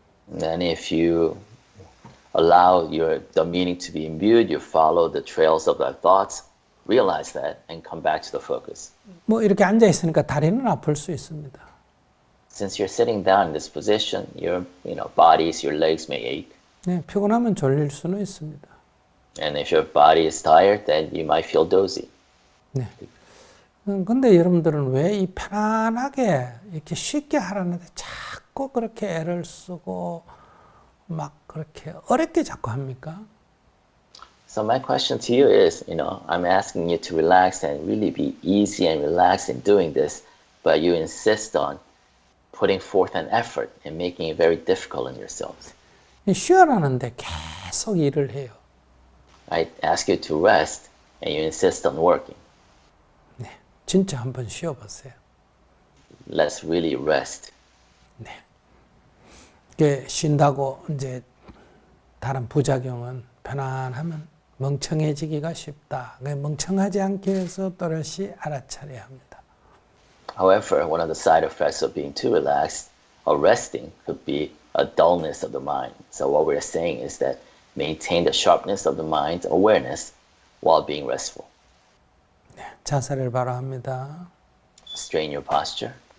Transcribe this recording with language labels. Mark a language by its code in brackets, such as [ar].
[en] And then if you allow the meaning to be imbued, you follow the trails of the thoughts, realize that, and come back to the focus. [ko] 뭐 이렇게 앉아 있으니까 다리는 아플 수 있습니다. [en] Since you're sitting down in this position, your bodies, your legs may ache. [ko] 네, 피곤하면 졸릴 수는 있습니다. [en] And if your body is tired, then you might feel dozy. [ko] 네. 근데 여러분들은 왜 이 편안하게 이렇게 쉽게 하라는데 자꾸 그렇게 애를 쓰고 막 그렇게 어렵게 자꾸 합니까? [en] So my question to you is, I'm asking you to relax and really be easy and relaxed in doing this, but you insist on putting forth an effort and making it very difficult on yourselves. [ko] 쉬어라는데 계속 일을 해요. [en] I ask you to rest and you insist on working. [ko] 네, 진짜 한번 쉬어보세요. [en] Let's really rest. [ko] 네. 이게 쉰다고 이제 다른 부작용은 편안하면 멍청해지기가 쉽다. 멍청하지 않기 위해서 또렷이 알아차려야 합니다. [en] However, one of the side effects of being too relaxed or resting could be a dullness of the mind. So what we're saying is that maintain the sharpness of the mind's awareness while being restful. [ko] 네, 자세를 바로합니다. [en] Straighten your posture.